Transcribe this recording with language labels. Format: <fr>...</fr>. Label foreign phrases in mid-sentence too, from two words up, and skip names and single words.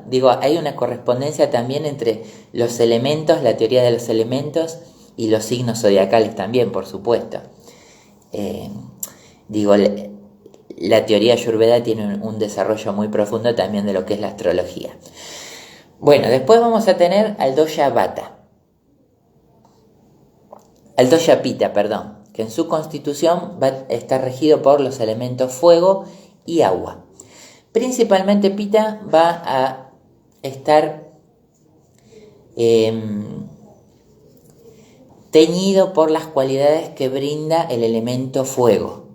<es>Digo, hay una correspondencia también entre los elementos, la teoría de los elementos y los signos zodiacales también, por supuesto. Digo, la teoría Ayurveda tiene un desarrollo muy profundo también de lo que es la astrología. Bueno, después vamos a tener al dosha Vata. Al dosha Pitta, perdón, que en su constitución está regido por los elementos fuego y agua. Principalmente Pitta va a estar teñido por las cualidades que brinda el elemento fuego.</es>